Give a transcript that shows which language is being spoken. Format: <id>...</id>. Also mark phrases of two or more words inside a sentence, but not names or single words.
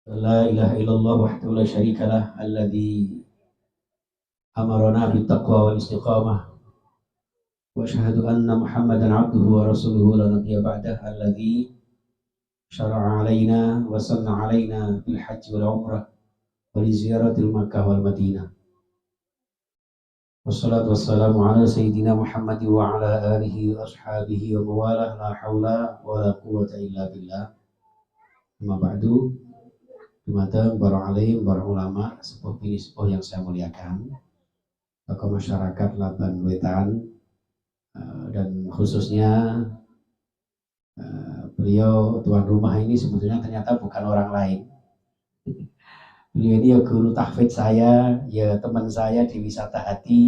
<ar>لا إله إلا الله وحده لا شريك له الذي أمرنا بالتقوى والاستقامة وأشهد أن محمدا عبده ورسوله لا نبي بعده الذي شرع علينا وسن علينا بالحج والعمرة ولزيارة المكة والمدينة والصلاة والسلام على سيدنا محمد وعلى آله وأصحابه ومواله لا حول ولا قوة إلا بالله. أما بعد,</ar> <id>Dumateng para alim, para ulama, sepuh bini sepuh yang saya muliakan, tokoh masyarakat Laban Wetan, dan khususnya beliau tuan rumah ini sebetulnya ternyata bukan orang lain. Beliau ini ya guru tahfidz saya, ya teman saya di Wisata Hati.</id>